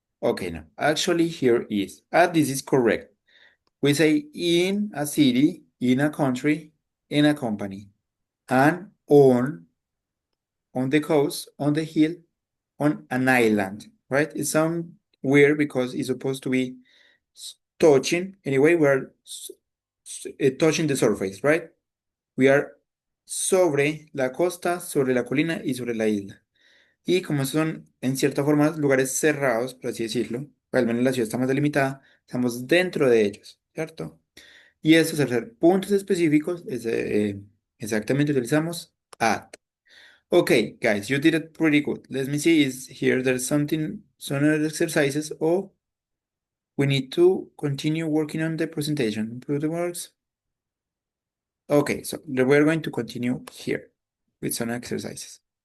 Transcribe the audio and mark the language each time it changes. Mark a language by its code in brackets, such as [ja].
[en] Okay, now actually here is add. This is correct. We say in a city, in a country, in a company, and on the coast, on the hill, on an island, right? It sounds weird because it's supposed to be touching. Anyway, we're touching the surface, right? We are [es] sobre la costa, sobre la colina y sobre la isla. Y como son, en cierta forma, lugares cerrados, por así decirlo, al menos la ciudad está más delimitada, estamos dentro de ellos, ¿cierto? Y estos, al ser puntos específicos, exactamente utilizamos at. [en] Okay, guys, you did it pretty good. Let me see, is here there's something, some other exercises, or we need to continue working on the presentation. Improve the works. Okay, so we're going to continue here with some exercises.